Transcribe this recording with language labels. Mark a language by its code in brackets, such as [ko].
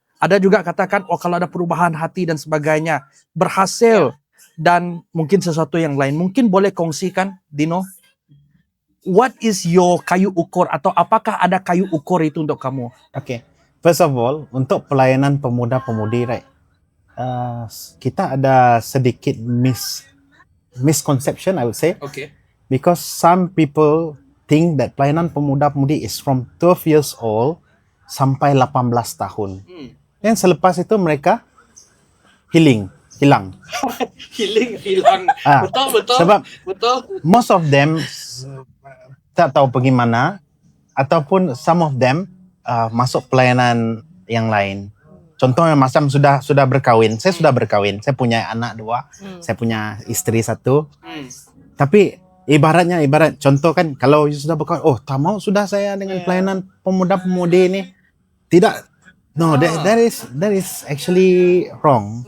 [ms] Ada juga katakan, oh kalau ada perubahan hati dan sebagainya, berhasil. Dan mungkin sesuatu yang lain. Mungkin boleh kongsikan, Dino? [en] What is your [ms] kayu ukur, atau apakah ada kayu ukur itu untuk kamu? [en] Okay. First of all, [ms] untuk pelayanan pemuda-pemudi, [en] right? [ms] Kita ada sedikit misconception, [en] I would say. Okay. Because some people think that [ms] pelayanan pemuda-pemudi [en] is from 12 years old [ms] sampai 18 tahun. Dan selepas itu mereka hilang. Hilang. Betul. Sebab betul. [en] most of them [ms] tak tahu pergi mana, ataupun [en] some of them [ms] masuk pelayanan yang lain. Contohnya macam sudah berkahwin. Saya sudah berkahwin. Saya punya anak 2. Saya punya istri 1. Tapi ibarat contoh kan, kalau sudah berkahwin, oh tak mau sudah saya dengan pelayanan pemuda-pemudi ini. Tidak. [en] No, that is actually wrong.